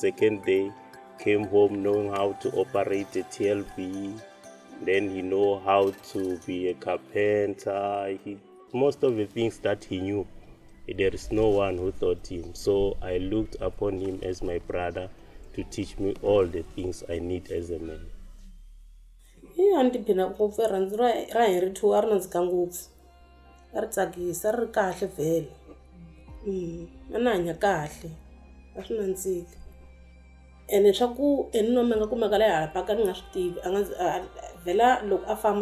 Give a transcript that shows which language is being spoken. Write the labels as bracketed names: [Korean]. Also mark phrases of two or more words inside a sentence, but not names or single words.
[English] The second day, came home knowing how to operate a TLB. Then he know how to be a carpenter. Most of the things that he knew, there is no one who taught him. So I looked upon him as my brother to teach me all the things I need as a man. [Tsonga] A ni tiphina ngopfu rirhandzu ra Henry two a ri nandzika ngopfu a ri tsakisa ri ri kahle vhele a ni hanya kahle a swi nandzika ene swa ku nome nga kumeka la hala paka ni nga swi tivi a nga vhela loko a famba